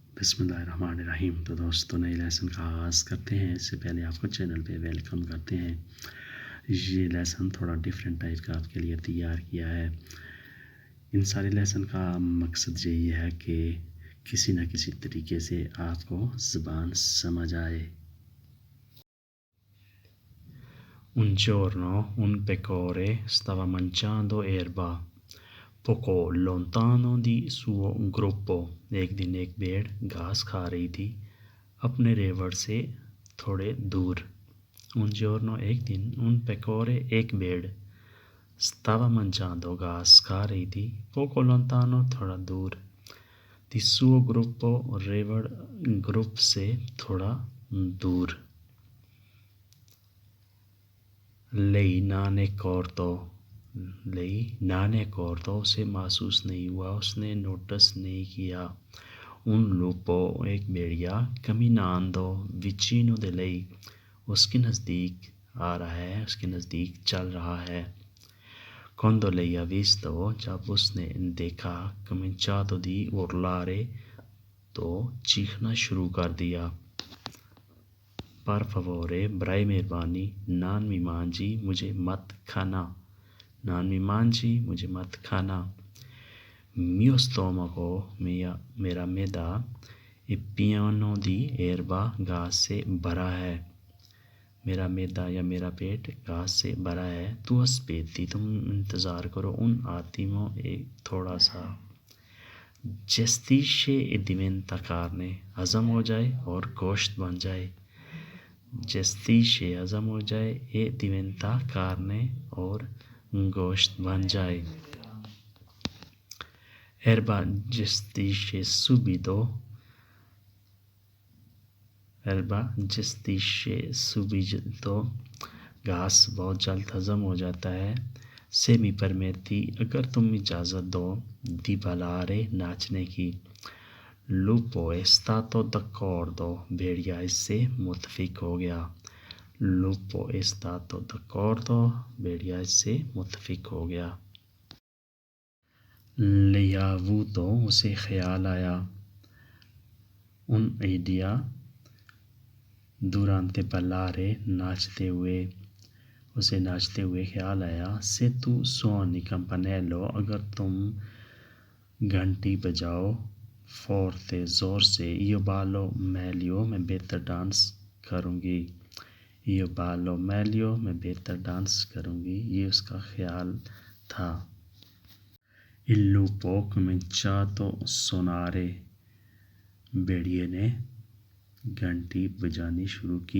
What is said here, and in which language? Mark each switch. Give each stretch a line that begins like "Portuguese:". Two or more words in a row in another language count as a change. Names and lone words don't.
Arabic: بسم اللہ الرحمن الرحیم۔
Urdu: تو دوستوں نئے لیسن کا آغاز کرتے ہیں۔ اس سے پہلے آپ کو چینل پہ ویلکم کرتے ہیں۔ یہ لیسن تھوڑا
English: different type
Urdu: کا آپ کے لیے تیار کیا ہے۔ ان سارے لیسن کا مقصد یہی ہے کہ کسی نہ کسی طریقے سے آپ کو زبان سمجھ آئے۔
Italian: Un giorno un pecore stava mangiando erba poco lontano di suo gruppo۔
Urdu: ایک دن ایک بھیڑ گھاس کھا رہی تھی اپنے ریوڑ سے تھوڑے دور۔
Italian: un giorno
Urdu: ایک دن
Italian: un pecore
Urdu: ایک بھیڑ
Italian: stava mangiando
Urdu: گھاس کھا رہی تھی
Italian: poco lontano
Urdu: تھوڑا دور
Italian: di suo gruppo
Urdu: ریوڑ گروپ سے تھوڑا دور۔
Italian: lei non è accorto
Urdu: اسے محسوس نہیں ہوا، اس نے نوٹس نہیں کیا۔
Italian: un lupo
Urdu: ایک بھیڑیا
Italian: camminando vicino di lei
Urdu: اس کے نزدیک آ رہا ہے، اس کے نزدیک چل رہا ہے۔
Italian: quando lei ha visto
Urdu: جب اس نے دیکھا
Italian: cominciato di urlare
Urdu: تو چیخنا شروع کر دیا۔
Italian: per favore
Urdu: برائے مہربانی
Italian: non mi mangi
Urdu: مجھے مت کھانا،
Italian: non mi mangi
Urdu: مجھے مت کھانا۔
Italian: mio stomaco
Urdu: میرا معدہ
Italian: è pieno di erba
Urdu: گھاس سے بھرا ہے، میرا معدہ یا میرا پیٹ گھاس سے بھرا ہے۔ تو aspetti تم انتظار کرو
Italian: un attimo
Urdu: ایک تھوڑا سا۔
Italian: gestisce e diventa carne
Urdu: ہضم ہو جائے اور گوشت بن جائے۔ gestisce ہضم ہو جائے
Italian: e diventa carne
Urdu: اور گوشت بن جائے۔
Italian: erba gestisce subito
Urdu: گھاس بہت جلد ہضم ہو جاتا ہے۔
Italian: se mi permetti
Urdu: اگر تم اجازت دو
Italian: di ballare
Urdu: ناچنے کی۔
Italian: lupo è stato d'accordo
Urdu: بھیڑیا اس سے متفق ہو گیا۔
Italian: lupo è stato d'accordo
Urdu: بھیڑیا اس سے متفق ہو گیا۔
Italian: le ha avuto
Urdu: اسے خیال آیا
Italian: un'idea durante ballare
Urdu: ناچتے ہوئے، اسے ناچتے ہوئے خیال آیا۔
Italian: se tu suoni campanello
Urdu: اگر تم گھنٹی بجاؤ forte زور سے
Italian: io ballo meglio
Urdu: میں بہتر ڈانس کروں گی،
Italian: io ballo meglio
Urdu: میں بہتر ڈانس کروں گی، یہ اس کا خیال تھا۔
Italian: il lupo cominciato a suonare
Urdu: بھیڑیے نے گھنٹی بجانی شروع کی۔